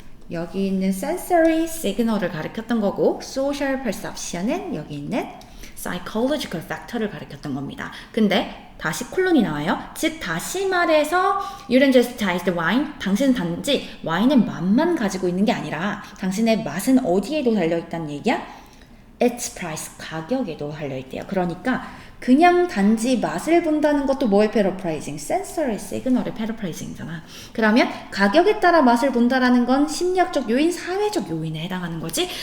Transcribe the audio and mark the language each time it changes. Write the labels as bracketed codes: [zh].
[ko] 여기 있는 sensory signal을 가리켰던 거고, social perception은 여기 있는 psychological factor를 가리켰던 겁니다. 근데 다시 콜론이 나와요. 즉 다시 말해서 [en] you don't just taste the wine. [ko] 당신은 단지 와인의 맛만 가지고 있는 게 아니라 당신의 맛은 어디에도 달려있다는 얘기야? [en] its price, [ko] 가격에도 달려있대요. 그러니까 그냥 단지 맛을 본다는 것도 뭐의 패러프라이징? sensory signal의 패러프라이징이잖아. 그러면 가격에 따라 맛을 본다라는 건 심리학적 요인, 사회적 요인에 해당하는 거지.